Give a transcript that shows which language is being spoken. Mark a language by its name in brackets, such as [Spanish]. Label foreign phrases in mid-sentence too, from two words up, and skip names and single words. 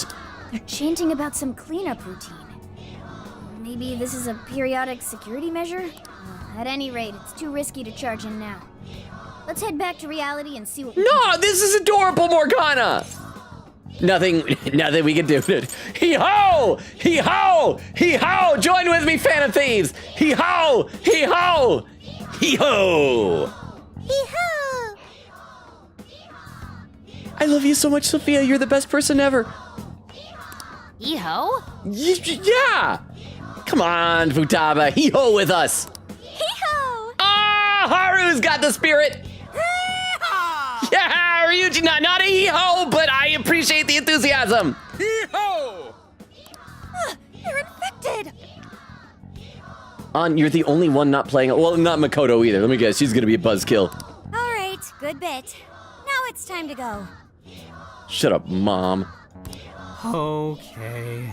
[English] They're chanting about some cleanup routine. Maybe this is a periodic security measure? At any rate, it's too risky to charge in now. Let's head back to reality and see what we No, this is adorable, Morgana. Nothing we can do. Hee-ho! Hee-ho! Hee-ho! Join with me, Fan of Thieves! Hee-ho! Hee-ho! Hee-ho! Hee-ho! I love you so much, Sophia. You're the best person ever. Hee-ho? Yeah! Come on, Futaba. Hee-ho with us. Hee-ho! Ah, Haru's got the spirit. Yeah, Ryuji, not a hee-ho, but I appreciate the enthusiasm. Hee-ho! You're infected! You're the only one not playing. Well, not Makoto either. Let me guess, she's gonna be a buzzkill. All right, good bit. Now it's time to go. Shut up, Mom. Okay.